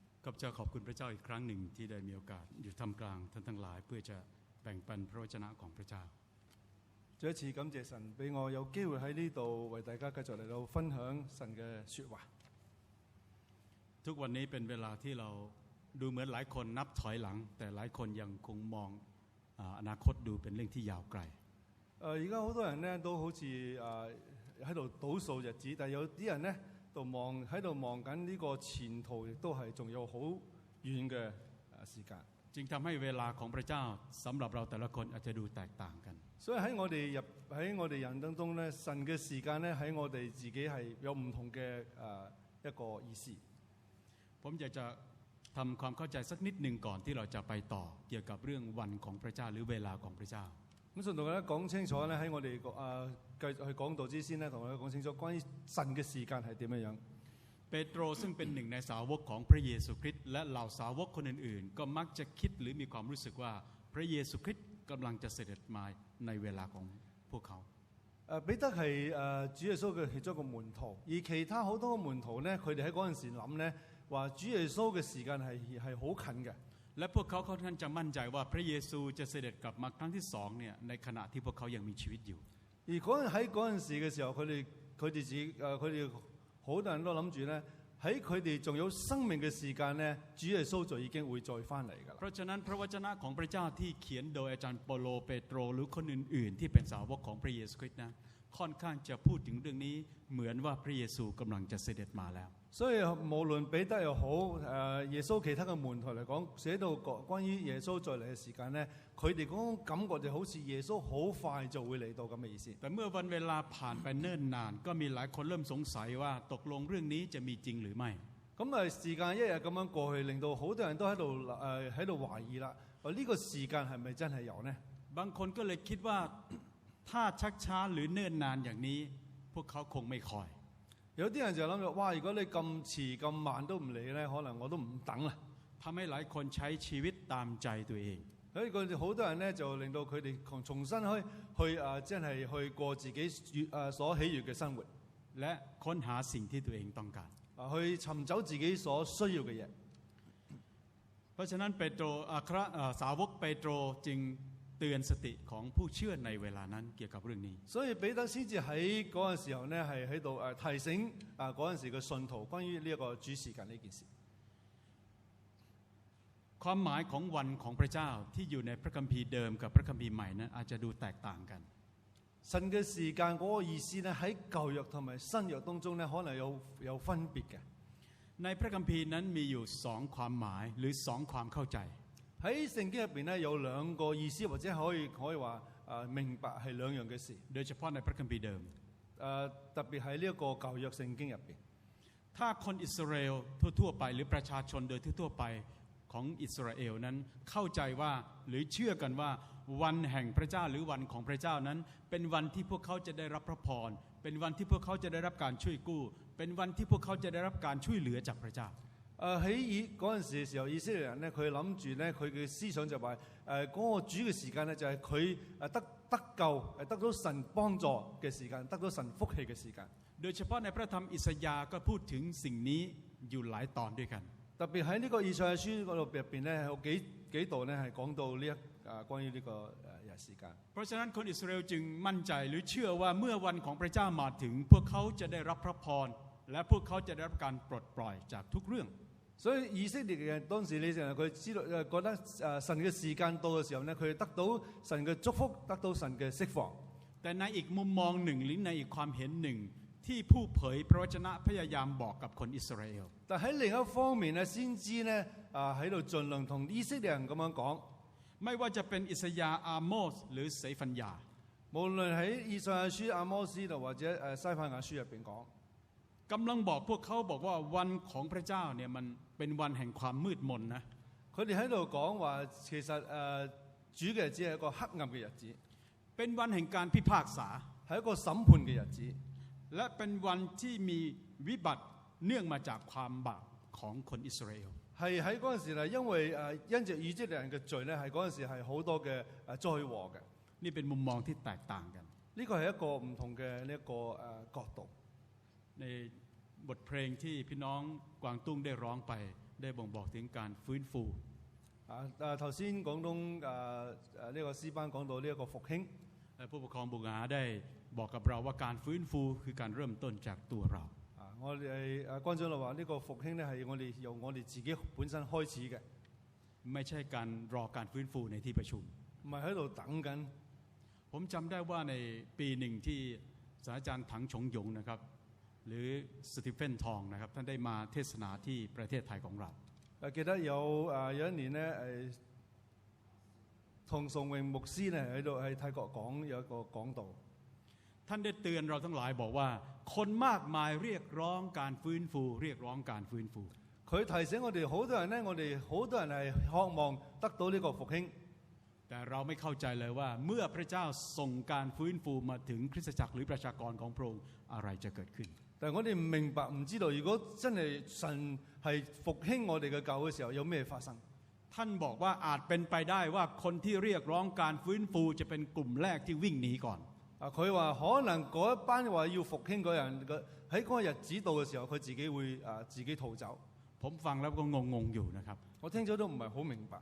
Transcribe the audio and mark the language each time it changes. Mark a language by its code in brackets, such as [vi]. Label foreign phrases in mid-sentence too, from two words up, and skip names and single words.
[th] ข้าพเจ้าขอบคุณพระเจ้าอีกครั้งหนึ่งที่ได้มีโอกาสอยู่ท่ามกลางท่านทั้งหลายเพื่อจะแบ่งปันพระวจนะของพระเจ้า [yue] 再一次感謝神俾我有機會喺呢度為大家繼續嚟到分享神嘅說話。 [th] ทุกวันนี้เป็นเวลาที่เราดูเหมือนหลายคนนับถอยหลังแต่หลายคนยังคงมองอนาคตดูเป็นเรื่องที่ยาวไกล [yue] 而家好多人呢都好似喺度倒數日子，但係有啲人呢喺度望緊呢個前途，亦都係仲有好遠嘅時間。 [th] จึงทำให้เวลาของพระเจ้าสำหรับเราแต่ละคนอาจจะดูแตกต่างกัน [yue] 所以喺我哋人當中呢，神嘅時間呢喺我哋自己係有唔同嘅一個意思。 [th] ผมอยากจะทำความเข้าใจสักนิดหนึ่งก่อนที่เราจะไปต่อเกี่ยวกับเรื่องวันของพระเจ้าหรือเวลาของพระเจ้า [yue] 咁想同大家講清楚呢，喺我哋繼續去講道之先呢，同大家講清楚關於神嘅時間係點樣。 [th] เปโตรซึ่งเป็นหนึ่งในสาวกของพระเยซูคริสต์และเหล่าสาวกคนอื่นๆก็มักจะคิดหรือมีความรู้สึกว่าพระเยซูคริสต์กำลังจะเสด็จมาในเวลาของพวกเขา [yue] 彼得係主耶穌嘅其中一個門徒，而其他好多個門徒呢，佢哋喺嗰陣時諗呢，話主耶穌嘅時間係好近嘅。 [th] และพวกเขาค่อนข้างจะมั่นใจว่าพระเยซูจะเสด็จกลับมาครั้งที่สองเนี่ยในขณะที่พวกเขายังมีชีวิตอยู่ [yue] 而喺嗰陣時嘅時候，佢哋好多人都諗住呢，喺佢哋仲有生命嘅時間呢，主耶穌就已經會再翻嚟㗎啦。 [th] เพราะฉะนั้นพระวจนะของพระเจ้าที่เขียนโดยอาจารย์เปโลเปโตรหรือคนอื่นๆที่เป็นสาวกของพระเยซูคริสต์นะค่อนข้างจะพูดถึงเรื่องนี้เหมือนว่าพระเยซูกำลังจะเสด็จมาแล้ว [yue] 所以無論彼得又好，耶穌其他嘅門徒嚟講，寫到關於耶穌再嚟嘅時間呢，佢哋嗰種感覺就好似耶穌好快就會嚟到咁嘅意思。 [th] แต่เมื่อวันเวลาผ่านไปเนิ่นนานก็มีหลายคนเริ่มสงสัยว่าตกลงเรื่องนี้จะมีจริงหรือไม่ [yue] 咁時間一日咁樣過去，令到好多人都喺度懷疑啦。呢個時間係咪真係有呢？ [th] บางคนก็เลยคิดว่าถ้าชักช้าหรือเนิ่นนานอย่างนี้พวกเขาคงไม่คอย [yue] 有啲人就諗住，哇！如果你咁遲咁慢都唔理呢，可能我都唔等啦。 [th] ทำให้หลายคนใช้ชีวิตตามใจตัวเอง [yue] 所以佢哋好多人呢，就令到佢哋重新真係去過自己所喜悅嘅生活， [th] และค้นหาสิ่งที่ตัวเองต้องการ [yue] 去尋找自己所需要嘅嘢。 [th] เพราะฉะนั้นเปโตรสาวกเปโตรจึงเตือนสติของผู้เชื่อในเวลานั้นเกี่ยวกับเรื่องนี้ [yue] 所以彼得先至喺嗰陣時候呢，係喺度提醒嗰陣時嘅信徒關於呢一個主時間呢件事。 [th] ความหมายของวันของพระเจ้าที่อยู่ในพระคัมภีร์เดิมกับพระคัมภีร์ใหม่นั้นอาจจะดูแตกต่างกัน [yue] 神嘅時間嗰個意思呢，喺舊約同埋新約當中呢，可能有分別嘅。 [th] ในพระคัมภีร์นั้นมีอยู่สองความหมายหรือสองความเข้าใจ [yue] 喺聖經入邊呢，有兩個意思，或者可以話明白係兩樣嘅事。 [th] โดยเฉพาะในพระคัมภีร์เดิม [yue] 特別喺呢一個舊約聖經入邊。 [th] ถ้าคนอิสราเอลทั่วๆไปหรือประชาชนโดยทั่วๆไปของอิสราเอลนั้นเข้าใจว่าหรือเชื่อกันว่าวันแห่งพระเจ้าหรือวันของพระเจ้านั้นเป็นวันที่พวกเขาจะได้รับพระพรเป็นวันที่พวกเขาจะได้รับการช่วยกู้เป็นวันที่พวกเขาจะได้รับการช่วยเหลือจากพระเจ้า [yue] 喺嗰陣時嘅時候，以色列人呢，佢諗住呢，佢嘅思想就話嗰個主嘅時間呢，就係佢得救得到神幫助嘅時間，得到神福氣嘅時間。 [th] โดยเฉพาะในพระธรรมอิสยาห์ก็พูดถึงสิ่งนี้อยู่หลายตอนด้วยกัน [yue] 特別喺呢個以賽亞書嗰度入邊呢，有幾度呢係講到呢關於呢個時間。 [th] เพราะฉะนั้นคนอิสราเอลจึงมั่นใจหรือเชื่อว่าเมื่อวันของพระเจ้ามาถึงพวกเขาจะได้รับพระพรและพวกเขาจะได้รับการปลดปล่อยจากทุกเรื่อง [yue] 所以以色列人當時你成日佢知道覺得神嘅時間到嘅時候呢，佢得到神嘅祝福，得到神嘅釋放。 [th] แต่ในอีกมุมมองหนึ่งหรือในอีกความเห็นหนึ่งที่ผู้เผยพระวจนะพยายามบอกกับคนอิสราเอล [yue] 但喺另一方面呢，先知呢喺度盡量同以色列人咁樣講， [th] ไม่ว่าจะเป็นอิสยาห์อาโมสหรือเสฟัญญา [yue] 無論喺以賽亞書阿摩司度或者西番雅書入邊講。 [th] กำลังบอกพวกเขาบอกว่าวันของพระเจ้าเนี่ยมันเป็นวันแห่งความมืดมนนะ [yue] 佢哋喺度講話，其實主嘅日子係一個黑暗嘅日子， [th] เป็นวันแห่งการพิพากษา [yue] 係一個審判嘅日子， [th] และเป็นวันที่มีวิบัติเนื่องมาจากความบาปของคนอิสราเอล [yue] 係喺嗰陣時咧，因為因着以色列人嘅罪咧，係嗰陣時係好多嘅災禍嘅。 [th] นี่เป็นมุมมองที่แตกต่างกัน [yue] 呢個係一個唔同嘅呢一個角度。 [th] ในบทเพลงที่พี่น้องกวางตุ้งได้ร้องไปได้บ่งบอกถึงการฟื้นฟู [yue] 頭先廣東呢個詩班講到呢一個復興， [th] และผู้ปกครองบุงหาได้บอกกับเราว่าการฟื้นฟูคือการเริ่มต้นจากตัวเรา [yue] 我哋關長老話呢個復興咧係我哋由我哋自己本身開始嘅， [th] ไม่ใช่การรอการฟื้นฟูในที่ประชุม [yue] 唔係喺度等緊。 [th] ผมจำได้ว่าในปีหนึ่งที่ศาสตราจารย์ถังฉงหยงนะครับหรือสตีเฟนทองนะครับท่านได้มาเทศนาที่ประเทศไทยของเรา [yue] 記得有一年咧唐崇榮牧師咧喺泰國有一個講道， [th] ท่านได้เตือนเราทั้งหลายบอกว่าคนมากมายเรียกร้องการฟื้นฟูเรียกร้องการฟื้นฟู [yue] 佢提醒我哋好多人咧，我哋好多人係渴望得到呢個復興， [th] แต่เราไม่เข้าใจเลยว่าเมื่อพระเจ้าส่งการฟื้นฟูมาถึงคริสตจักรหรือประชากรของพระองค์อะไรจะเกิดขึ้น [yue] 但係我哋唔明白唔知道，如果真係神係復興我哋嘅教嘅時候，有咩發生？ [th] ท่านบอกว่าอาจเป็นไปได้ว่าคนที่เรียกร้องการฟื้นฟูจะเป็นกลุ่มแรกที่วิ่งหนีก่อน [yue] 佢話可能嗰一班話要復興嗰人喺嗰個日子到嘅時候，佢自己會自己逃走。 [th] ผมฟังแล้วก็งงๆอยู่นะครับ [yue] 我聽咗都唔係好明白。